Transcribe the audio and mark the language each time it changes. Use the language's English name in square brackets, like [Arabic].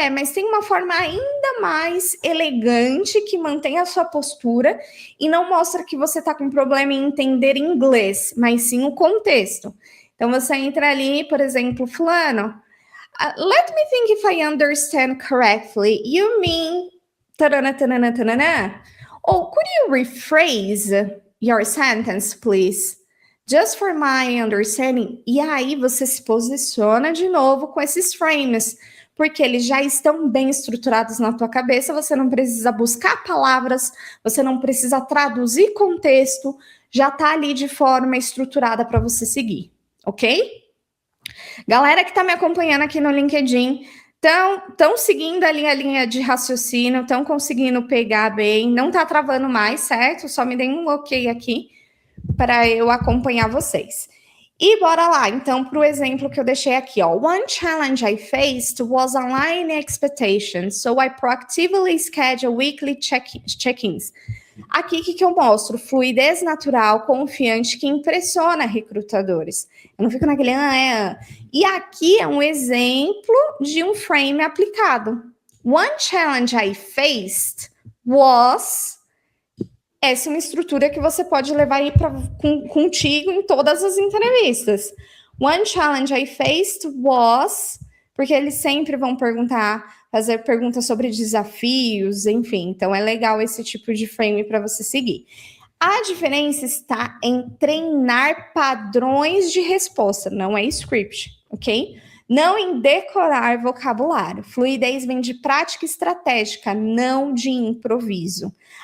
[Portuguese] Mas tem uma forma ainda mais elegante que mantém a sua postura e não mostra que você está com problema em entender inglês, mas sim o contexto. Então, você entra ali, por exemplo, fulano, [English] let me think if I understand correctly. You mean... Tarana, tarana, tarana. Or could you rephrase your sentence, please? Just for my understanding. [Portuguese] E aí você se posiciona de novo com esses frames, porque eles já estão bem estruturados na tua cabeça, você não precisa buscar palavras, você não precisa traduzir contexto, já tá ali de forma estruturada para você seguir, ok? Galera que está me acompanhando aqui no LinkedIn, estão seguindo ali a linha de raciocínio, estão conseguindo pegar bem, não tá travando mais, certo? Só me deem um ok aqui para eu acompanhar vocês. E bora lá, então, para o exemplo que eu deixei aqui, ó. [English] One challenge I faced was align expectations, so I proactively schedule weekly check-ins. [Portuguese] Aqui, o que eu mostro? Fluidez natural, confiante, que impressiona recrutadores. Eu não fico naquele... E aqui é um exemplo de um frame aplicado. [English] One challenge I faced was... [Portuguese] Essa é uma estrutura que você pode levar aí contigo em todas as entrevistas. [English] One challenge I faced was... [Portuguese] Porque eles sempre vão fazer perguntas sobre desafios, enfim. Então, é legal esse tipo de frame para você seguir. A diferença está em treinar padrões de resposta, não é script, ok? Não em decorar vocabulário. Fluidez vem de prática estratégica, não de improviso.